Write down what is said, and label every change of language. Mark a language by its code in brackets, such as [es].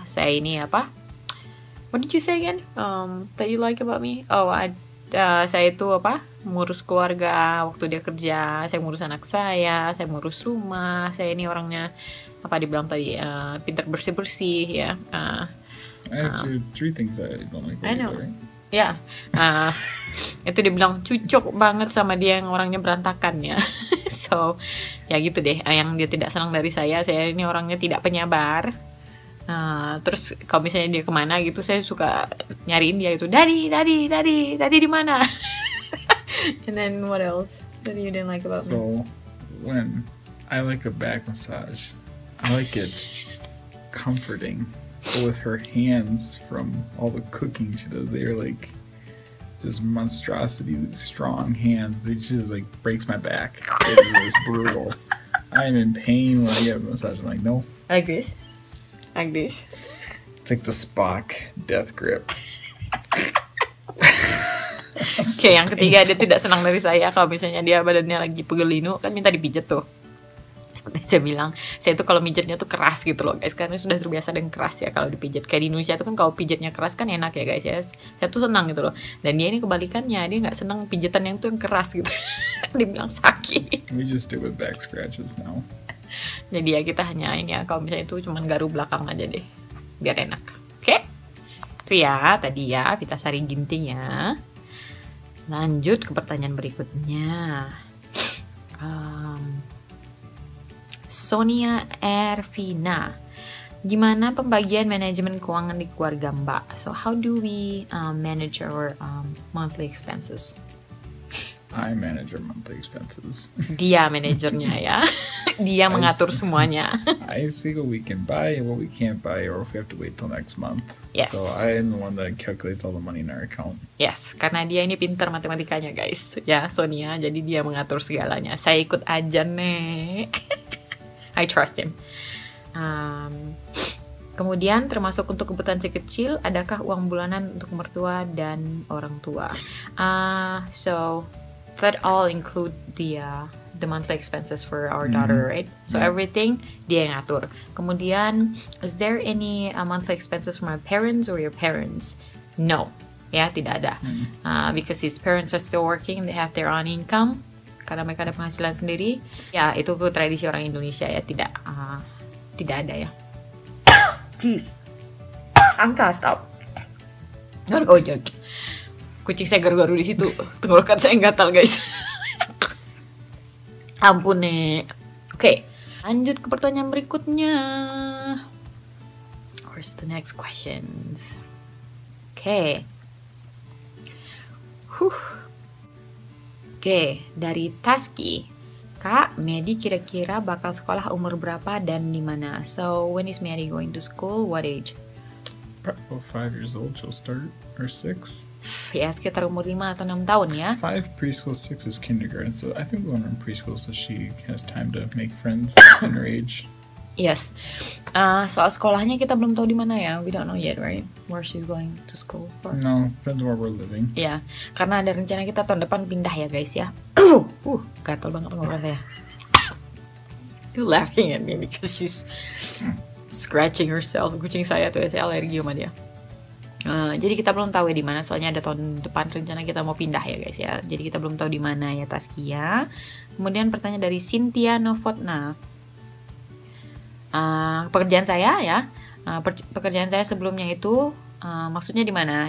[id] Saya ini apa? [en] What did you say again? That you like about me? [id] Oh, saya itu apa? Ngurus keluarga waktu dia kerja, saya ngurus anak saya ngurus rumah. Saya ini orangnya apa dibilang tadi pintar bersih-bersih ya. [en] I have three things I don't like. I know. Right? [id] Ya, itu dibilang cocok banget sama dia yang orangnya berantakan ya. So, ya gitu deh. Yang dia tidak senang dari saya ini orangnya tidak penyabar. Terus kalau misalnya dia kemana gitu, saya suka nyariin dia itu, Daddy di mana? [en] And then what else that you didn't like about me? So, when I like a back massage, I like it comforting. But with her hands from all the cooking she does, they're like just monstrosity, strong hands. It just like breaks my back. It is brutal. I'm in pain when I get a massage. I'm like, no. Like this? It's like the Spock death grip. [id] Oke, yang ketiga dia tidak senang dari saya kalau misalnya dia badannya lagi pegel-linu kan minta dipijat tuh. Seperti saya bilang, saya tuh kalau mijetnya tuh keras gitu loh guys, karena sudah terbiasa dengan keras ya kalau dipijat. Kayak di Indonesia tuh kan kalau pijatnya keras kan enak ya guys ya. Saya tuh senang gitu loh. Dan dia ini kebalikannya, dia nggak senang pijatan yang tuh yang keras gitu. Dibilang sakit. [en] We just do with back scratches now. [id] Jadi ya kita hanya ini ya, kalau misalnya itu cuman garu belakang aja deh, biar enak. Oke? Itu ya tadi ya Vitasari Ginting ya. Lanjut ke pertanyaan berikutnya. Sonia Ervina, gimana pembagian manajemen keuangan di keluarga Mbak? [en] So how do we manage our monthly expenses? I manage our monthly expenses. [id] Dia manajernya ya. Dia mengatur semuanya. [en] I see what we can buy and what we can't buy, or if we have to wait till next month. Yes. So I'm the one that calculates all the money in our account. [id] Yes, karena dia ini pintar matematikanya guys. Ya Sonia, jadi dia mengatur segalanya. Saya ikut aja nih. [en] I trust him. [id] Kemudian termasuk untuk kebutuhan si kecil, adakah uang bulanan untuk mertua dan orang tua? [en] So that all include the monthly expenses for our daughter, right? So everything [id] dia yang ngatur. Kemudian, [en] is there any monthly expenses from our parents or your parents? No, [id] ya tidak ada. [en] Because his parents are still working, they have their own income. [id] Karena mereka ada penghasilan sendiri. Ya itu tradisi orang Indonesia ya, tidak ada ya. Angka stop. Kucing saya garu-garu di situ. Tenggorokan saya gatal, guys. Ampun nih. Oke, lanjut ke pertanyaan berikutnya. [en] Where's the next questions? Oke. [id] Oke, dari Taski. Kak, Medi kira-kira bakal sekolah umur berapa dan di mana? [en] So, when is Medi going to school? What age? About 5 years old, she'll start, or 6. [id] Ya, sekitar umur 5 atau 6 tahun ya. [en] 5 preschool, 6 is kindergarten. So I think we want her in preschool so she has time to make friends in her age. Yes. [id] Soal sekolahnya kita belum tahu di mana ya. [en] We don't know yet, right? Where she's going to school for. No, depends where we're living. [id] Ya, karena ada rencana kita tahun depan pindah ya, guys ya. Gatal banget tenggorokan saya. [en] You laughing at me because she's scratching herself. [id] Kucing saya tuh, saya alergi sama dia. Jadi kita belum tahu ya di mana. Soalnya ada tahun depan rencana kita mau pindah ya, guys ya. Jadi kita belum tahu di mana ya, Taskia. Kemudian pertanyaan dari Cynthia Novotna. Pekerjaan saya ya, pekerjaan saya sebelumnya itu maksudnya di mana?